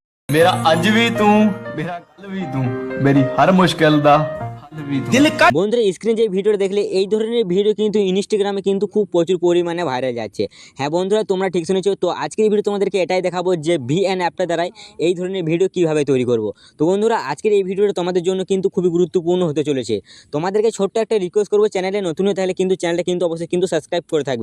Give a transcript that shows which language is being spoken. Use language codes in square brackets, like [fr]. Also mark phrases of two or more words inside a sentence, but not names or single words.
[pa] ਮੇਰਾ ਅਜ ਭੀ ਤੂ ਮੇਰਾ ਕਲ ਭੀ ਤੂ ਮੇਰੀ ਹਰ ਮੁਸ਼ਕਿਲ ਦਾ ਹਲ ਭੀ ਤੂ। [bn] বন্ধুরা স্ক্রিনে যে ভিডিওটা দেখলে এই ধরনের ভিডিও কিন্তু ইনস্টাগ্রামে কিন্তু খুব প্রচুর পরিমাণে ভাইরাল যাচ্ছে। হ্যাঁ বন্ধুরা, তোমরা ঠিক শুনেছো। তো আজকের এই ভিডিও তোমাদেরকে এটাই দেখাবো যে ভিএন অ্যাপটা দ্বারাই এই ধরনের ভিডিও কিভাবে তৈরি করব। তো বন্ধুরা আজকের এই ভিডিওটা তোমাদের জন্য কিন্তু খুবই গুরুত্বপূর্ণ হতে চলেছে। তোমাদেরকে ছোট্ট একটা রিকোয়েস্ট করবো, চ্যানেলে নতুন হয়ে তাহলে কিন্তু চ্যানেলটা কিন্তু অবশ্যই কিন্তু সাবস্ক্রাইব করে থাকবে।